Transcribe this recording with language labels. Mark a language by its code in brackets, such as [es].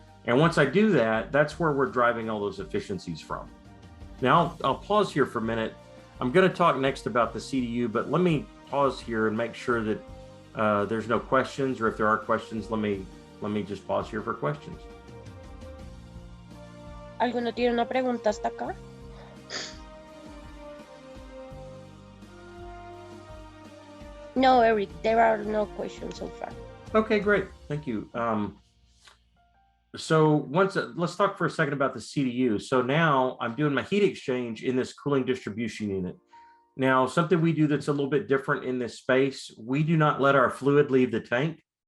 [en] And once I do that, that's where we're driving all those efficiencies from. Now, I'll pause here for a minute. I'm going to talk next about the CDU, but let me pause here and make sure that there's no questions, or if there are questions, let me just pause here for questions. [es] ¿Alguno tiene una pregunta hasta acá? [en] No, Eric, there are no questions so far. Okay, great. Thank you. So let's talk for a second about the CDU. So now I'm doing my heat exchange in this cooling distribution unit. Now, something we do that's a little bit different in this space, we do not let our fluid leave the tank.